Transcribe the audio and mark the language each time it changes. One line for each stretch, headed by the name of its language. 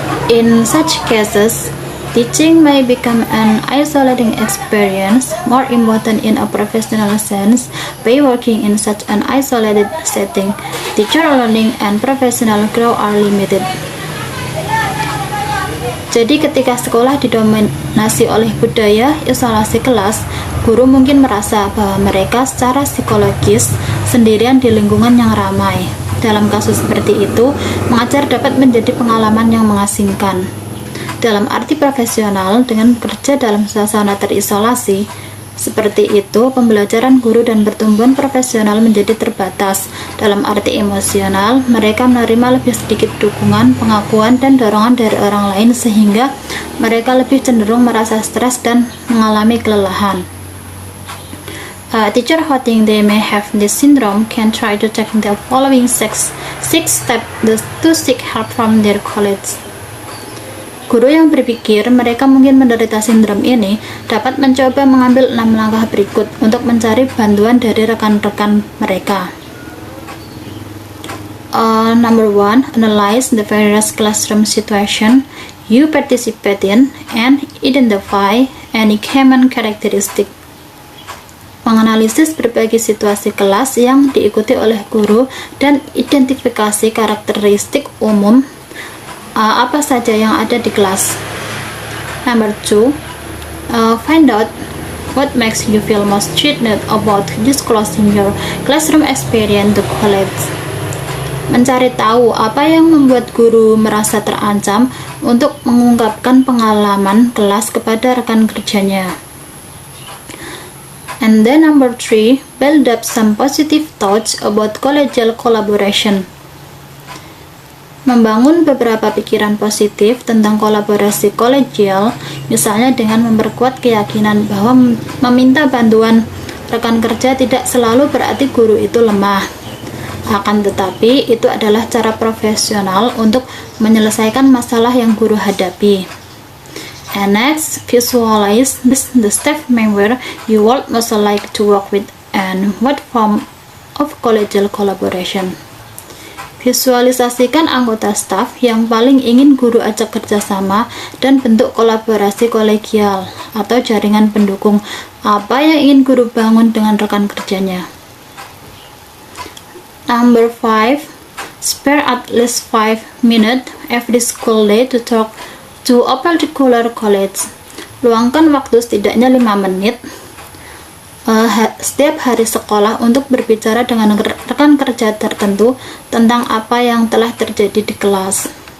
English: In such cases, teaching may become an isolating experience. More important in a professional sense, by working in such an isolated setting, teacher learning and professional growth are limited.
Indonesian: Jadi ketika sekolah didominasi oleh budaya isolasi kelas, guru mungkin merasa bahwa mereka secara psikologis sendirian di lingkungan yang ramai. Dalam kasus seperti itu, mengajar dapat menjadi pengalaman yang mengasingkan. Dalam arti profesional, dengan bekerja dalam suasana terisolasi, seperti itu, pembelajaran guru dan pertumbuhan profesional menjadi terbatas. Dalam arti emosional, mereka menerima lebih sedikit dukungan, pengakuan, dan dorongan dari orang lain sehingga mereka lebih cenderung merasa stres dan mengalami kelelahan.
English: Teacher who think they may have this syndrome can try to take the following six steps to seek help from their colleagues.
Indonesian: Guru yang berpikir mereka mungkin menderita sindrom ini dapat mencoba mengambil 6 langkah berikut untuk mencari bantuan dari rekan-rekan mereka.
English: Number 1, analyze the various classroom situation you participate in and identify any common characteristic.
Indonesian: Menganalisis berbagai situasi kelas yang diikuti oleh guru dan identifikasi karakteristik umum apa saja yang ada di kelas.
English: Number 2, find out what makes you feel most threatened about disclosing your classroom experience to colleagues.
Indonesian: Mencari tahu apa yang membuat guru merasa terancam untuk mengungkapkan pengalaman kelas kepada rekan kerjanya.
English: And then number 3, build up some positive thoughts about collegial collaboration.
Indonesian: Membangun beberapa pikiran positif tentang kolaborasi kolegial, misalnya dengan memperkuat keyakinan bahwa meminta bantuan rekan kerja tidak selalu berarti guru itu lemah. Akan tetapi, itu adalah cara profesional untuk menyelesaikan masalah yang guru hadapi.
English: And next, visualize the staff member you would most like to work with and what form of collegial collaboration.
Indonesian: Visualisasikan anggota staf yang paling ingin guru ajak kerjasama dan bentuk kolaborasi kolegial atau jaringan pendukung apa yang ingin guru bangun dengan rekan kerjanya.
English: Number 5, spare at least 5 minutes every school day to talk to a particular college.
Indonesian: Luangkan waktu setidaknya 5 menit setiap hari sekolah untuk berbicara dengan rekan kerja tertentu tentang apa yang telah terjadi di kelas.